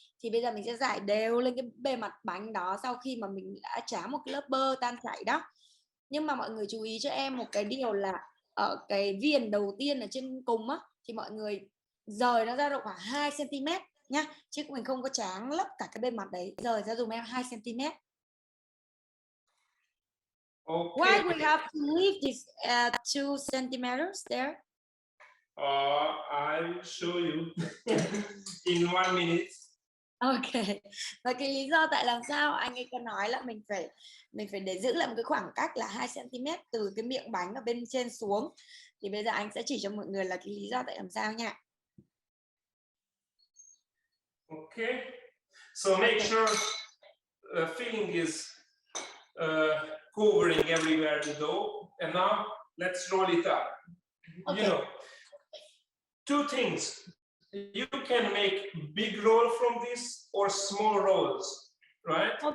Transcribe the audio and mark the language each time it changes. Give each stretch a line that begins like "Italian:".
Vietnamese: Thì bây giờ mình sẽ rải đều lên cái bề mặt bánh đó sau khi mà mình đã tráng một cái lớp bơ tan chảy đó. Nhưng mà mọi người chú ý cho em một cái điều là ở cái viền đầu tiên ở trên cùng á, thì mọi người rời nó ra độ khoảng 2 cm nhá, chứ mình không có tráng lấp cả cái bề mặt đấy, rời ra dùm em 2 cm.
English: Okay. Why we have to leave this 2 centimeters there? I'll show you in 1 minute. Ok.
Vietnamese: Và cái lý do tại làm sao anh ấy có nói là mình phải để giữ lại một cái khoảng cách là 2 cm từ cái miệng bánh ở bên trên xuống. Thì bây giờ anh sẽ chỉ cho mọi người là cái lý do tại làm sao nha.
English: Okay. So make sure filling is covering everywhere the dough. And now let's roll it up. Okay. You know, 2 things. You can make big roll from this or small rolls, right?